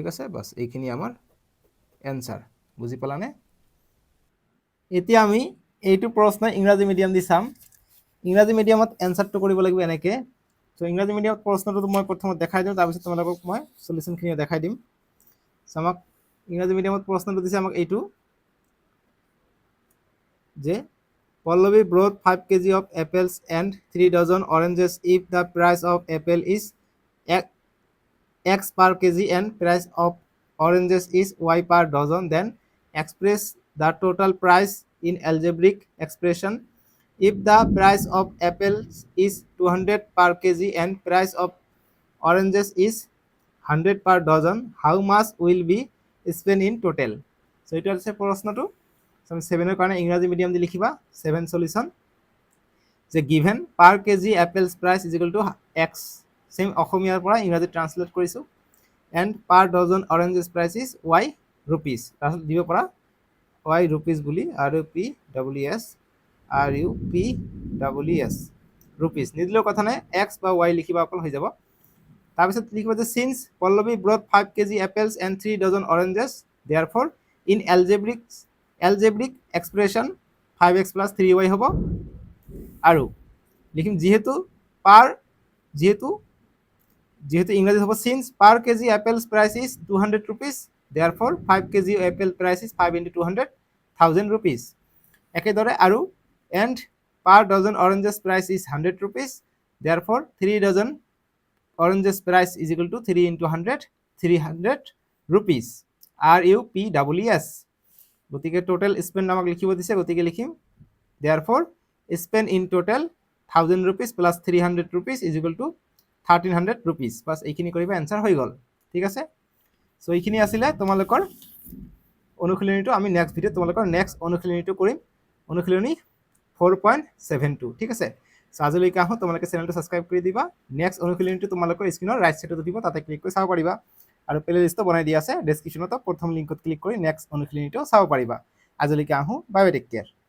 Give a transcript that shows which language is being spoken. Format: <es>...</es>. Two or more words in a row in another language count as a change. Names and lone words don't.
<as>আছে বাস এইখিনি আমাৰ এনসাৰ বুজি পালানে এতিয়া আমি এইটো প্ৰশ্ন ইংৰাজী মিডিয়াম দি চাম ইংৰাজী মিডিয়ামত এনসাৰটো কৰিব লাগিব এনেকে সো ইংৰাজী মিডিয়ামত প্ৰশ্নটো মই প্ৰথমত দেখাই দিম তাৰ পিছত তোমালোকক মই সলিউশনখিনি দেখাই দিম আমাক ইংৰাজী মিডিয়ামত প্ৰশ্নটো দিছে আমাক এইটো যে</as> <en>Pallavi brought 5 kg of apples and 3 dozen oranges if the price of apple is x per kg and price of oranges is y per dozen then express the total price in algebraic expression if the price of apples is 200 per kg and price of oranges is 100 per dozen how much will be spent in total so</en> <as>এটা আছে প্ৰশ্নটো 7 কাৰণে ইংৰাজী মিডিয়াম দি লিখিবা 7 সলিউশন যে</as> <en>given per kg apples price is equal to x</en> <as>সেম অসমীয়াৰ পৰা ইংৰাজী ট্ৰান্সলেট কৰিছো</as> <en>and per dozen oranges price is y rupees</en> <as>তাৰছত দিব পৰা</as> <en>y rupees বুলি rupees rupees</en> <as>নিদিলেও কথা নাই x বা y লিখিবা অকল হৈ যাব তাৰপিছত লিখিবা যে</as> <en>since Pallavi brought 5 kg apples and 3 dozen oranges therefore in algebraic expression 5x plus 3y</en> <as>হ'ব আৰু লিখিম যেহেতু যেহেতু ইংৰাজীত হ'ব</as> <en>since per kg apples price is 200 rupees therefore 5 kg apple price is 5 into 200 1000 rupees</en> <as>একেদৰে আৰু</as> <en>and per dozen oranges price is 100 rupees therefore 3 dozen oranges price is equal to 3 into 100 300 rupees RUPES গতিকে total spend</en> <as>আমাক লিখিব দিছে গতিকে লিখিম</as> <en>therefore spend in total 1000 rupees plus 300 rupees is equal to 1300 rupees</en> <as>বাস এইখিনি কৰিবা এনসার হৈ গল ঠিক আছে সো এইখিনি আছিল তোমালোকৰ অনুশীলনীটো আমি</as> <en>next video</en> <as>তোমালোকৰ নেক্সট অনুশীলনীটো কৰিম অনুশীলনী 4.72 ঠিক আছে সো আজিলৈকে আহো তোমালোকে চেনেলটো সাবস্ক্ৰাইব কৰি দিবা নেক্সট অনুশীলনীটো তোমালোকৰ স্ক্ৰিনৰ</as> <en>right sideত</en> <as>দিব তাতে ক্লিক কৰি চাব পাৰিবা আৰু</as> <en>play list</en> <as>বনাই দিয়া আছে ডেসক্ৰিপচনত প্ৰথম লিংকত ক্লিক কৰি নেক্সট অনুশীলনীটো চাব পাৰিবা আজিলৈকে আহো</as> <en>bye bye take care</en>